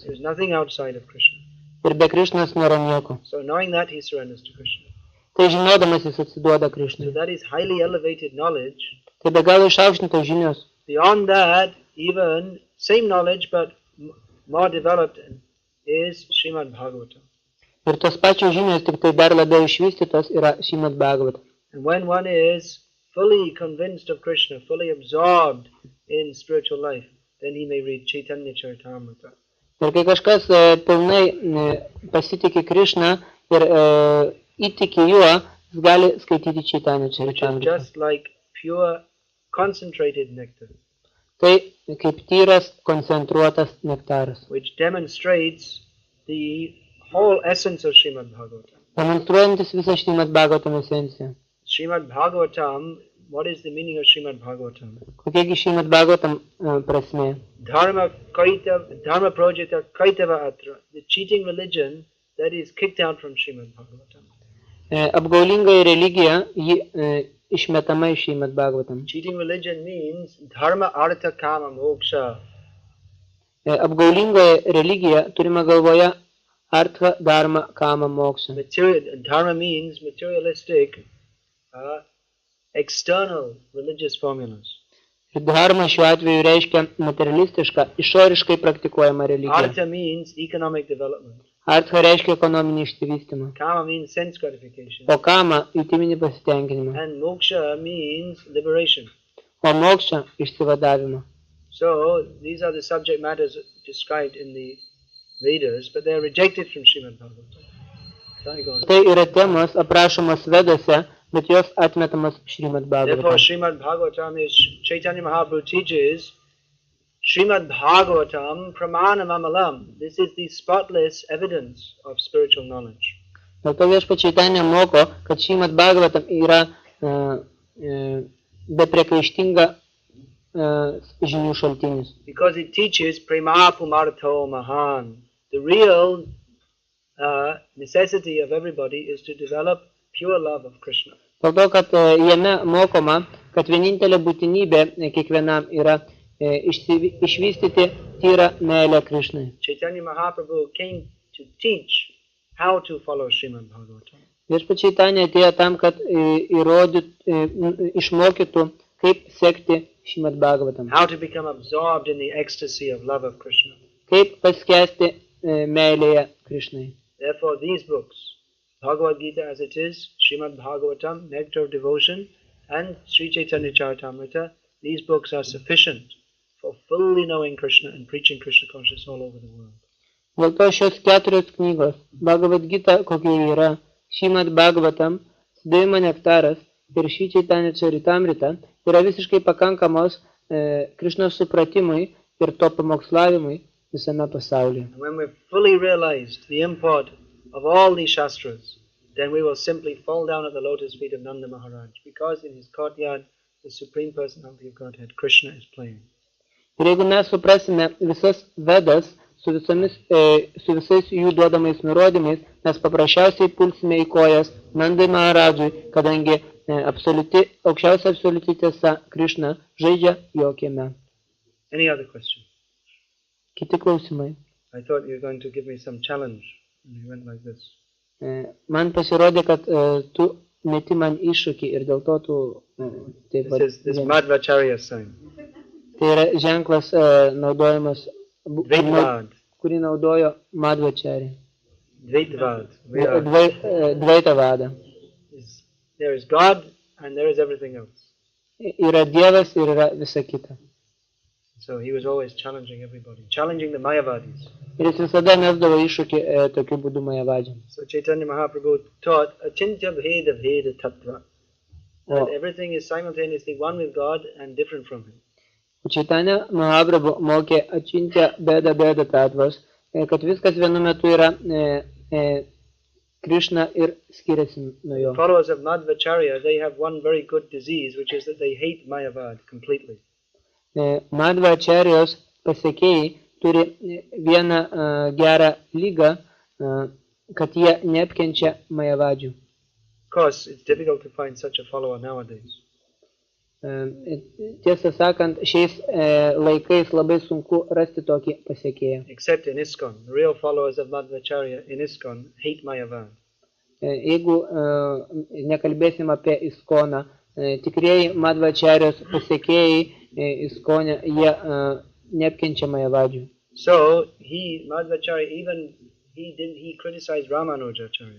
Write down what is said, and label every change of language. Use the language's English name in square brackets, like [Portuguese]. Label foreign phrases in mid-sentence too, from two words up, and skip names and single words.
[English] There is nothing outside of Krishna. [Lithuanian] Ir be Krishnos nėra nieko. [English] So knowing that, he surrenders to Krishna. [Lithuanian] Tai žinodamas jis atsiduoda [English] So [Lithuanian] Krishnai. [English] that is highly elevated knowledge. [Lithuanian] Tai be galo išaukštintos žinios. [English] Beyond that, even same knowledge but more developed is Srimad Bhagavatam. [Lithuanian] Ir tos pačios žinios, tik tai dar labiau išvystytos, yra Šrimad Bhagavatam. [English] And when one is fully convinced of Krishna, fully absorbed in spiritual life, then he may read Chaitanya Charitamrita. [Lithuanian] Ir kai kažkas pilnai pasitikė Krishną ir įtiki juo, jis gali skaityti Chaitanya Charitamrita. [English] Just like pure concentrated nectar, [Lithuanian] Tai kaip tyras koncentruotas nektaras, [English] which demonstrates the whole essence of Srimad Bhagavatam. [Lithuanian] demonstruojantis visą Šrimad Bhagavatam esenciją. [English] Srimad Bhagavatam, what is the meaning of Srimad Bhagavatam? [Lithuanian] Kokiagi Šrimad Bhagavatam prasmė? [Sanskrit] Dharma projita kaitava atra, [English] the cheating religion that is kicked out from Srimad Bhagavatam. [Lithuanian] Apgaulingoji religija, ji išmetama iš Šrimad Bhagavatam. [English] Cheating religion means [Sanskrit] dharma artha kama moksha. [Lithuanian] Apgaulingoji religija turime galvoje [Sanskrit] artha, dharma, kama, moksha. [English] Dharma means materialistic, external religious formulas. [Lithuanian] Ir dharma šiuo atveju reiškia materialistišką, išoriškai praktikuojamą religiją. [English] Artha means economic development. [Lithuanian] Artha reiškia ekonominį išsivystymą. [English] Kama means sense gratification. [Lithuanian] O kama jutiminį pasitenkinimą. [English] And moksha means liberation. [Lithuanian] O moksha išsivadavimą. [English] So these are the subject matters described in the Vedas, but they are rejected from Srimad Bhagavatam. [Lithuanian] Tai yra temos aprašomos Vedose, bet jos atmetamos Šrimad [English] Therefore, [Lithuanian] Bhagavatam. [English] Srimad Bhagavatam is Chaitanya Mahaprabhu teaches Srimad Bhagavatam [Sanskrit] pramanam amalam. [English] This is the spotless evidence of spiritual knowledge. [Lithuanian] Dėl to Viešpats Čaitanija moko, kad Šrimad Bhagavatam yra bepriekaištinga žinių šaltinis. [English] Because it teaches [Sanskrit] prema pumartho mahan. [English] The real necessity of everybody is to develop pure love of Krishna. [Lithuanian] Dėl to, kad jame mokoma, kad vienintelė būtinybė kiekvienam yra išvystyti tyrą meilę Krishnai. [English] Chaitanya Mahaprabhu came to teach how to follow Srimad Bhagavatam. [Lithuanian] Viešpats Čaitanija atėjo tam, kad išmokytų, kaip sekti Šrimad Bhagavatam, [English] how to become absorbed in the ecstasy of love of Krishna. [Lithuanian] kaip paskesti meilėje Krishnai. [English] Therefore, these books, Bhagavad Gita as it is, Srimad Bhagavatam, Nectar of Devotion, and Sri Chaitanya Charitamrita, these books are sufficient for fully knowing Krishna and preaching Krishna consciousness all over the world. [Lithuanian] Dėl to šios 4 knygos, Bhagavad Gita, kokia yra, Šrimad Bhagavatam, Siddhavima Nektaras ir Sri Chaitanya Charitamrita, yra visiškai pakankamos Krishnos supratimui ir to pamokslavimui visame pasaulyje. [English] And when we've fully realized the import of all these shastras, then we will simply fall down at the lotus feet of Nanda Maharaj, because in his courtyard, the Supreme Personality of Godhead, Krishna, is playing. [Lithuanian] Ir jeigu mes suprasime visas Vedas su visais jų duodamais nurodymais, mes paprasčiausiai pulsime į kojas Nandai Maharadžui, kadangi aukščiausia absoliuti tiesa Krishna žaidžia jo kieme. [English] Any other question? [Lithuanian] Kiti klausimai. [English] I thought you were going to give me some challenge, and you went like this. [Lithuanian] Man pasirodė, kad tu meti man iššūkį ir dėl to tu taip pat. [English] This is Madhvacharya sign. [Lithuanian] Tai yra ženklas naudojamas, Dvaitvad. kurį naudojo Madhvacharya. Dvaitvad. Dvaitavada. [English] There is God and there is everything else. [Lithuanian] Yra Dievas ir yra visa kita. [English] So he was always challenging everybody, challenging the Mayavadis. [Lithuanian] Ir jis visada mesdavo iššūkį tokiu būdu Mayavadžiams. [English] So Chaitanya Mahaprabhu taught [Sanskrit] Achintya Bheda Bheda Tattva. [English] That everything is simultaneously one with God and different from him. [Lithuanian] Chaitanya Mahaprabhu mokė [Sanskrit] Achintya Bheda Bheda Tattvas, [Lithuanian] kad viskas vienu metu yra Krishna ir skiriasi nuo jo. [English] The followers of Madhvacharya, they have one very good disease, which is that they hate Mayavad completely. [Lithuanian] Madhvacharyos pasekėjai turi vieną gerą lygą, kad jie neapkenčia Mayavadžių. [English] Of course, it's difficult to find such a follower nowadays. [Lithuanian] Tiesą sakant, šiais laikais labai sunku rasti tokį pasekėją. [English] Except in ISKCON. The real followers of Madhvacharya in ISKCON hate Mayavad. [Lithuanian] Jeigu nekalbėsim apie ISKCONą, tikrieji Madhvacharyos pasekėjai ISKCONe, jie neapkenčia Mayavadžių. [English] So, Madhvacharya, even he criticized Ramanujacharya.